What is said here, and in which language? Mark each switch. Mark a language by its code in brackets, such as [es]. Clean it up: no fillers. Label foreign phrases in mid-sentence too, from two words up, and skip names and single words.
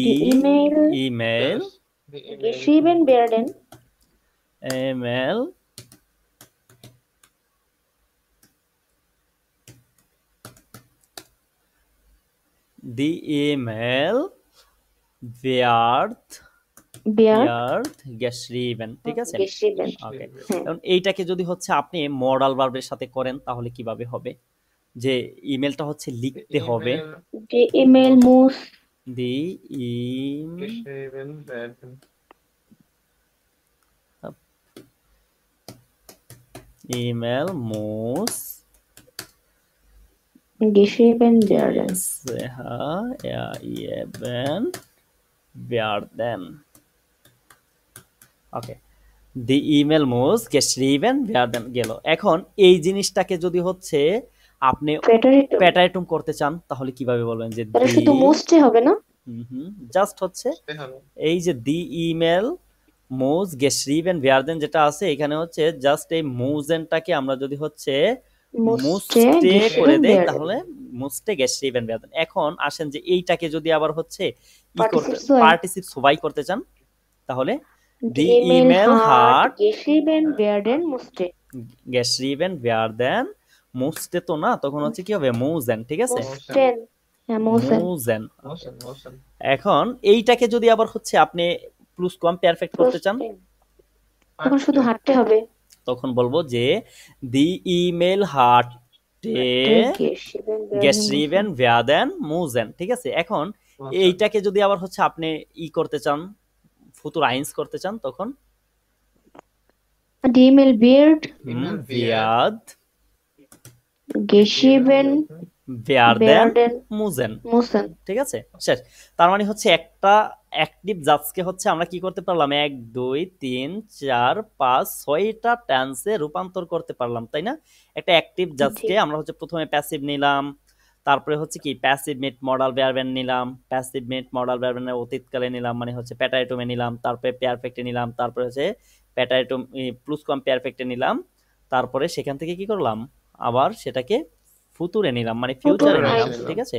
[de] die E-Mail [bn] ইমেল [de] geschrieben werden, E-Mail die E-Mail wird geschrieben, [bn] ঠিক আছে। [de] geschrieben, [bn] ওকে, হ্যাঁ। এখন এইটাকে যদি হচ্ছে আপনি মডাল ভার্বের সাথে করেন তাহলে কিভাবে হবে, যে ইমেলটা হচ্ছে লিখতে হবে, [de] Die E-Mail muss die E-Mail muss geschrieben werden, werden, ওকে, die E-Mail muss geschrieben werden গেল। [bn] এখন এই জিনিসটাকে যদি হচ্ছে আপনি [de] Präteritum, [bn] প্যাটাইটুম করতে চান তাহলে কিভাবে বলবেন যে তাহলে শুধু মুছতে হবে না, জাস্ট হচ্ছে এই যে [de] die E-Mail muss geschrieben werden [bn] যেটা আছে এখানে হচ্ছে জাস্ট এই মুজেনটাকে আমরা যদি হচ্ছে মুছতে করে দেই [de] geschrieben [bn] তাহলে মুছতে [de] geschrieben werden। [bn] এখন আসেন যে এইটাকে যদি আবার হচ্ছে [de] Partizip [bn] পার্টিসিপ সবাই করতে চান তাহলে [de] Die Die E-Mail hat geschrieben werden musste, geschrieben werden musste [bn] তো না, তখন হচ্ছে কি হবে মুজেন, ঠিক আছে, [de] mussten, হ্যাঁ mussten, মুজেন। [bn] এখন এইটাকে যদি আবার হচ্ছে আপনি প্লুস কম পারফেক্ট করতে চান তখন শুধু হাঁটতে হবে, তখন বলবো যে [de] die E-Mail hat geschrieben werden müssen, [bn] ঠিক আছে। এখন এইটাকে যদি আবার হচ্ছে আপনি করতে চান [de] Futur eins [bn] করতে চান তখন [de] Die E-Mail wird wird geschrieben werden müssen, müssen, [bn] ঠিক আছে, শেষ। তার মানে হচ্ছে একটা অ্যাক্টিভ জাজকে হচ্ছে আমরা কি করতে পারলাম 1 2 3 4 5 6টা টেন্সে রূপান্তর করতে পারলাম, তাই না। একটা অ্যাক্টিভ জাজকে আমরা হচ্ছে প্রথমে প্যাসিভ নিলাম, তারপরে হচ্ছে কি [de] Passiv mit Modalverben [bn] নিলাম, প্যাসিভ মিট মডাল ভার্বেনের অতীতকালে নিলাম মানে হচ্ছে প্যাটাইটুমে নিলাম, তারপরে পারফেক্টে নিলাম, তারপরে হচ্ছে প্যাটাইটুম প্লুস কম পারফেক্টে নিলাম, তারপরে সেখান থেকে কি করলাম আবার সেটাকে ফুতুরে নিলাম মানে ফিউচারে নিলাম, ঠিক আছে।